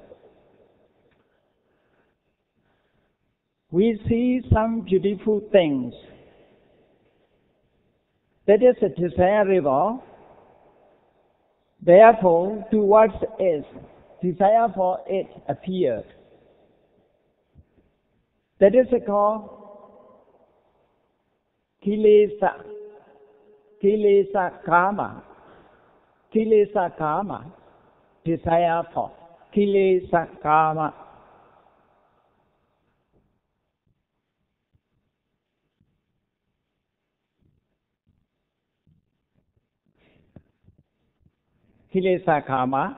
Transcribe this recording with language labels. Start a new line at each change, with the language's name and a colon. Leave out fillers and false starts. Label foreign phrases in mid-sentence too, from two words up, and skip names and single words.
English: We see some beautiful things. That is desirable. Therefore, towards it, desire for it appeared. That is called kilesa.
Pali: Kilesa karma. Kilesa karma.
English: Desire for.
Pali: Kilesa karma. Kilesa karma.